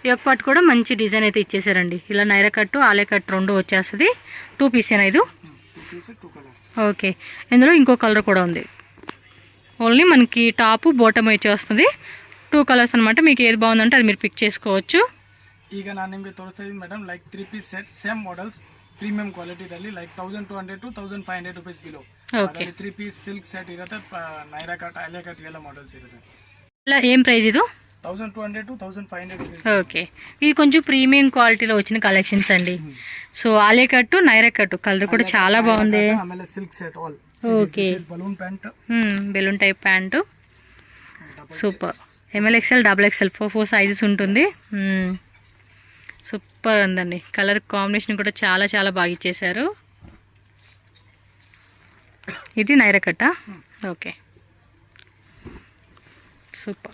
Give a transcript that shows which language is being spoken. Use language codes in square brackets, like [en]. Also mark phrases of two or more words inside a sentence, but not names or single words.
[en] yoke part [te] కూడా మంచి డిజైన్ అయితే ఇచ్చేసారండి. ఇలా నైరా కట్టు ఆలే కట్ రెండు వచ్చేస్తుంది. 2 పీసేనా ఇది? [en] 2 pieces 2 colors. [te] ఓకే, ఇందులో ఇంకో కలర్ కూడా ఉంది. ఓన్లీ మనకి [en] top bottom [te] వచ్చేస్తుంది. 2 కలర్స్ అనమాట. మీకు ఏది బాగుందంటే అది మీరు పిక్ చేసుకోవచ్చు. [kn] ಈಗ ನಾನು ನಿಮಗೆ ತೋರಿಸ್ತಾ ಇದ್ದೀನಿ ಮೇಡಮ್, [en] like 3 piece set same models premium [kn] ಕ್ವಾಲಿಟಿದಲ್ಲಿ [en] like 1200 to 1500 rupees below. [kn] ಓಕೆ, [en] 3 piece silk set [kn] ಇರುತ್ತೆ, ನೈರಾ ಕಟ್ ಆಲಿಯಾ ಕಟ್ ಎಲ್ಲ ಮಾಡೆಲ್ಸ್ ಇರುತ್ತೆ. [te] ఇలా ఏం ప్రైస్ ఇది? [kn] 1200 to 1500 ರುಪೀಸ್. [te] ఓకే, ఇది కొంచెం [en] premium quality [te] వచ్చిన కలెక్షన్స్ అండి. సో ఆలే కట్టు నైరా కట్టు కలర్ కూడా చాలా బాగుంది. [kn] ಆಮೇಲೆ [en] silk set all. [te] ఓకే, [en] balloon pant, balloon type pant, [te] సూపర్. ML XL XXL 4 సైజెస్ ఉంటుంది. సూపర్ ఉందండి. [en] color combination [te] కూడా చాలా చాలా బాగా ఇచ్చేసారు. ఇది నైరా కట్టా? ఓకే, సూపర్.